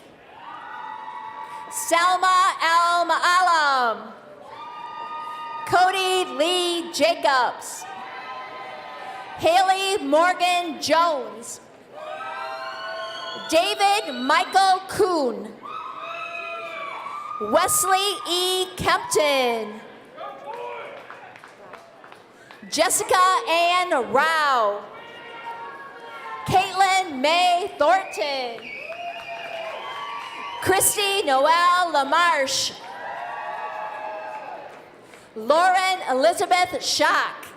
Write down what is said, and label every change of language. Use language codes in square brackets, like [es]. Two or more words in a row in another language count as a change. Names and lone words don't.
[en] Salma El Ma'alam. Cody Lee Jacobs. Haley Morgan Jones. David Michael Kuhn. Wesley E. Kempton. Jessica Ann Rao. Caitlin May Thornton. Christy Noel LaMarche. Lauren Elizabeth Schock.